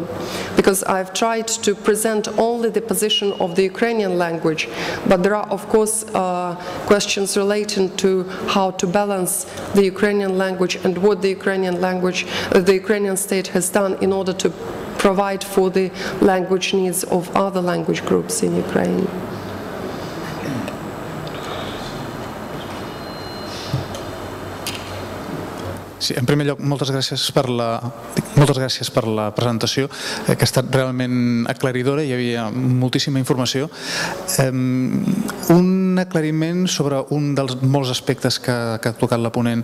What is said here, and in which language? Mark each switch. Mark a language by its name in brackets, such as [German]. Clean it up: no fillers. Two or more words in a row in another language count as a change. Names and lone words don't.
[English] Because I've tried to present only the position of the Ukrainian language, but there are, of course, questions relating to how to balance the Ukrainian language and what the Ukrainian language, the Ukrainian state has done in order to provide for the language needs of other language groups in Ukraine. [Catalan] Sí, en primer lloc, moltes gràcies per la presentació, que ha estat realment aclaridora, hi havia moltíssima informació. Un aclariment sobre un dels molts aspectes que ha tocat la ponent.